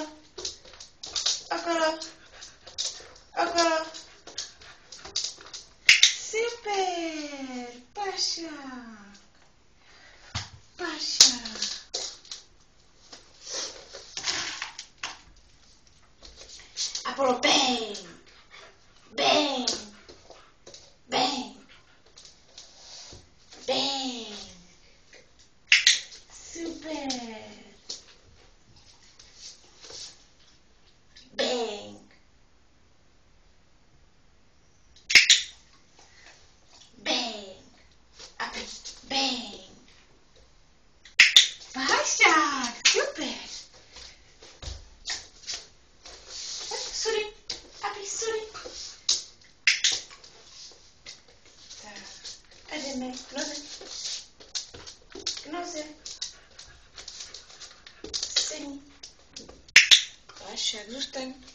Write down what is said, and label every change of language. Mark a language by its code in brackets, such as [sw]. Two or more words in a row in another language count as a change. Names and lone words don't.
[cs] Okolo. Okolo. Super. Pašák. Pašák. Apollo, bang. Bang. Bang. Bang. Super. Bang. Bang. Up. Bang. Pašák. Super. Sudy. Aby sudy. Tak. A jdeme k noze. K noze. Sedni. Pašák, zůstaň.